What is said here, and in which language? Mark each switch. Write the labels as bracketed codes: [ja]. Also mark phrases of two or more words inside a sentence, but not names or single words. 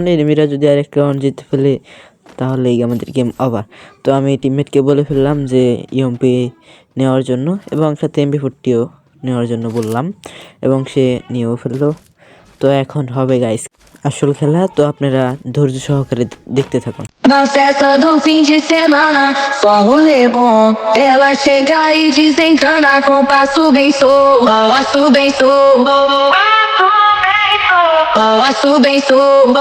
[bn] এনিমিরা যদি আরেক রাউন্ড জিতে ফেলে তাহলেই আমাদের [en] game over. [bn] তো আমি টিমমেটকে বলে ফেললাম যে ইএমপি নেওয়ার জন্য এবং সাথে এমপি40ও নেওয়ার জন্য বললাম, এবং সে নিয়েও ফেললো। তো এখন হবে গাইস আসল খেলা, তো আপনারা ধৈর্য সহকারে দেখতে থাকুন। [pt] Na festa do fim de semana, só rolê bom. Ela chega e desencana com passo bem solto. Passo bem solto. Passo bem solto.